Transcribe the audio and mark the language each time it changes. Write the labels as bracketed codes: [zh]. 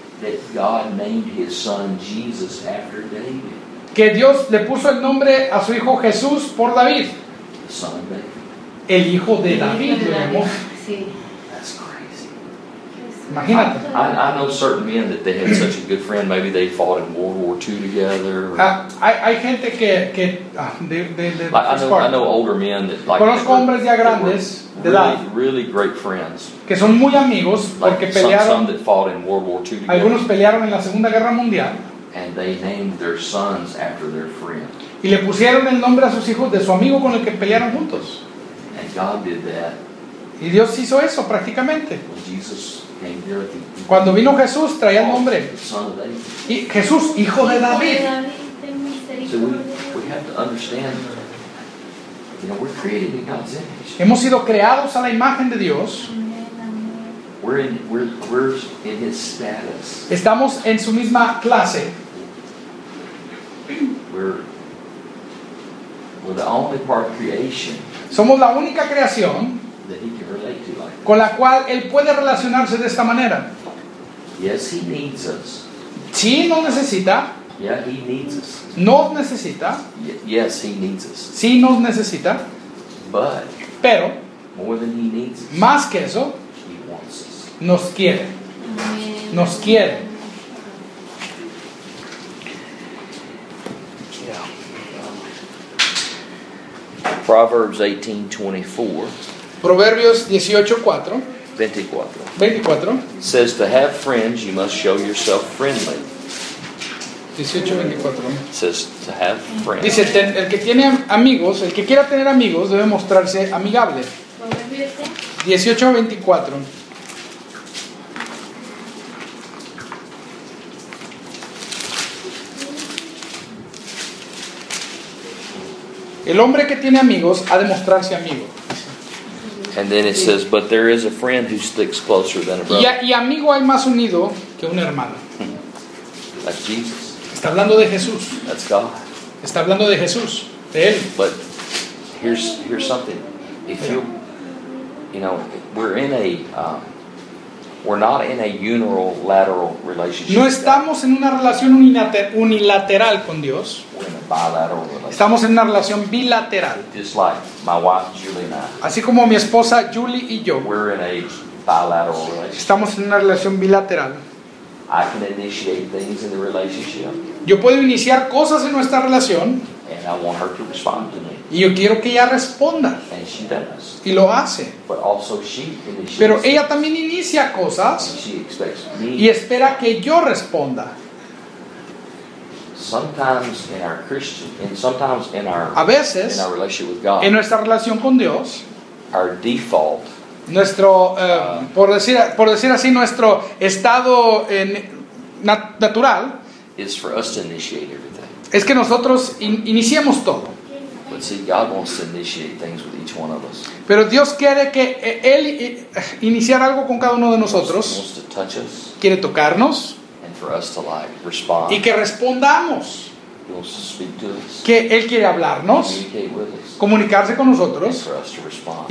[en] That God named his son Jesus after David. [es] Que Dios le puso el nombre a su hijo Jesús por David. [en] The son of David. [es] El hijo de David. Lo llamó. [en] That's crazy. [es] Imagínate. [en] I know certain men that they had such a good friend. Maybe they fought in World War II together. [es] Hay gente que [en] I know older men that like. [es] Conozco hombres ya grandes. [en] Really great friends. [es] Que son muy amigos porque pelearon. [en] Some that fought in World War II together. [es] Algunos pelearon en la Segunda Guerra Mundial. [en] And they named their sons after their friend. [es] Y le pusieron el nombre a sus hijos de su amigo con el que pelearon juntos. [en] And God did that. [es] Y Dios hizo eso prácticamente. [en] When Jesus came there, [es] cuando vino Jesús traía el nombre. [en] Son of David. [es] Y Jesús, hijo de David. [en] So we have have to understand, you know, we're created in God's image. [es] Hemos sido creados a la imagen de Dios. [en] We're in His status. [es] Estamos en su misma clase. [en] We're the only part of creation. [es] Somos la única creación [en] that He can relate to like [es] con la cual Él puede relacionarse de esta manera. [en] Yes, He needs us. [es] Sí, nos necesita. [en] Yeah, He needs us. [es] Nos necesita. [en] Yes, He needs us. [es] Sí, nos necesita. [en] But [es] pero [en] more than He needs us, [es] más que eso, [en] He wants us. [es] Nos quiere. Nos quiere. [en] Proverbs 18:24. [es] Proverbios 18:4. 24. [en] Says to have friends, you must show yourself friendly. 18:24. Says to have friends. [es] Dice el que tiene amigos, el que quiera tener amigos, debe mostrarse amigable. 18:24. El hombre que tiene amigos ha de mostrarse amigo. [en] And then it says, but there is a friend who sticks closer than a brother. [es] Y amigo hay más unido que un hermano. [en] That's Jesus. [es] Está hablando de Jesús. [en] That's God. [es] Está hablando de Jesús, de él. [en] But here's something. If you know, we're not in a unilateral relationship. [es] No estamos en una relación unilateral con Dios. [en] We're in a bilateral relationship. [es] Estamos en una relación bilateral. [en] Just like my wife, Julie, and I. [es] Así como mi esposa Julie y yo. [en] We're in a bilateral relationship. [es] Estamos en una relación bilateral. [en] I can initiate things in the relationship. [es] Yo puedo iniciar cosas en nuestra relación. [en] And I want her to respond to me. [es] Y yo quiero que ella responda. [en] And she does. [es] Y lo hace. [en] But also she initiates. [es] Pero ella también inicia cosas. [en] And she expects me. [es] Y espera que yo responda. [en] Sometimes in our Christian, and sometimes in our, [es] a veces, [en] in our relationship with God, [es] en nuestra relación con Dios, [en] our default, [es] nuestro por decir así, nuestro estado natural [en] is for us to initiate everything. [es] Es que nosotros iniciemos todo. [en] But see, God wants to initiate things with each one of us. [es] Pero Dios quiere que Él iniciar algo con cada uno de nosotros. [en] He wants to touch us. [es] Quiere tocarnos. [en] And for us to like respond. [es] Y que respondamos. [en] He wants to speak to us. [es] Que Él quiere hablarnos. [en] Communicate with us. [es] Comunicarse con nosotros. [en] And for us to respond.